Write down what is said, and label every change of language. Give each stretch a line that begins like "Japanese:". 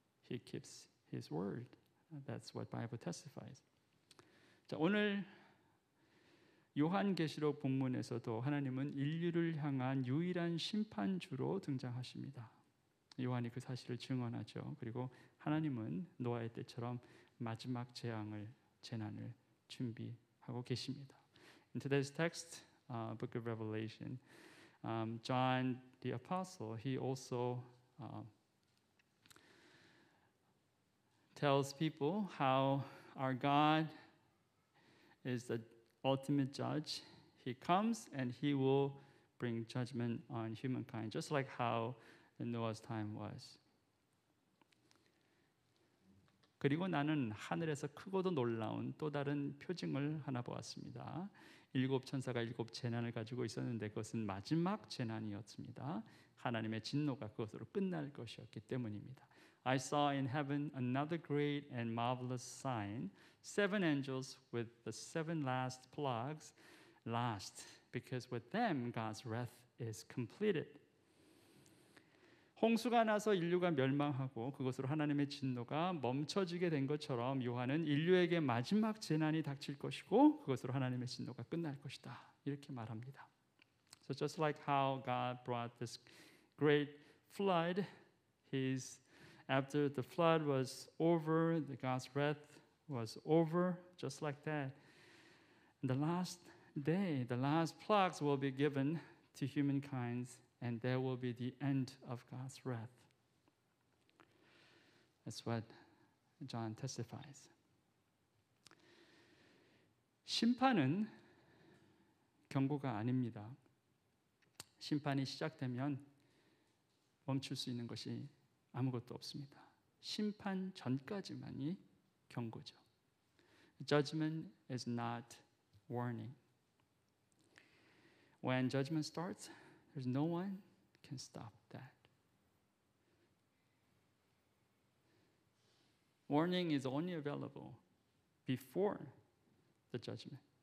English: He keeps His word. That's what Bible testifies.
Korean: 자, 오늘 요한계시록 본문에서도 하나님은 인류를 향한 유일한 심판주로 등장하십니다. 요한이 그 사실을 증언하죠. 그리고 하나님은 노아의 때처럼 마지막 재난을 준비하고 계십니다.
English: In today's text, book of Revelation, John the Apostle, he also tells people how our God is the ultimate judge. He comes and He will bring judgment on humankind, just like how in Noah's time was.
Korean: 그리고 나는 하늘에서 크고도 놀라운 또 다른 표징을 하나 보았습니다. 7 천사가 7 재난을 가지고 있었는데 그것은 마지막 재난이었습니다. 하나님의 진노가 그것으로 끝날 것이었기 때문입니다.
English: I saw in heaven another great and marvelous sign, 7 angels with the 7 last plagues last, because with them God's wrath is completed.
Korean: 홍수가 나서 인류가 멸망하고 그것으로 하나님의 진노가 멈춰지게 된 것처럼 요한은 인류에게 마지막 재난이 닥칠 것이고 그것으로 하나님의 진노가 끝날 것이다. 이렇게 말합니다.
English: So just like how God brought this great flood, after the flood was over, God's wrath was over, just like that. The last day, the last plagues will be given to humankind, and there will be the end of God's wrath. That's what John testifies.
Korean: 심판은 경고가 아닙니다. 심판이 시작되면 멈출 수 있는 것이 아무것도 없습니다. 심판 전까지만이 경고죠.
English: Judgment is not warning. When judgment starts, there's no one can stop that. Warning is only available before the judgment.